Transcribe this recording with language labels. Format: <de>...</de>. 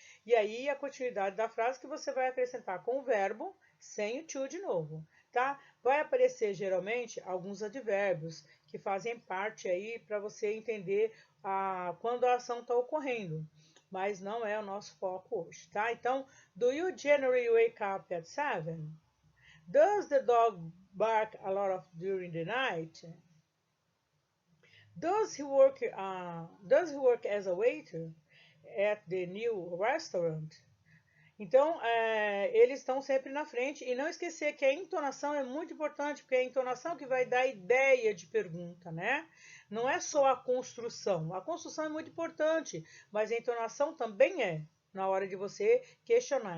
<pt>E aí a continuidade da frase que você vai acrescentar com o verbo, sem o to de novo, tá? Vai aparecer geralmente alguns advérbios que fazem parte aí para você entender quando a ação está ocorrendo, mas não é o nosso foco hoje, tá?</pt> <en>Então, do you generally wake up at 7? Does the dog bark a lot during the night? Does he work as a waiter at the new restaurant?</en> <pt>Então, eles estão sempre na frente. E não esquecer que a entonação é muito importante, porque é a entonação que vai dar a ideia de pergunta, né? Não é só a construção. A construção é muito importante, mas a entonação também é, na hora de você questionar.</pt>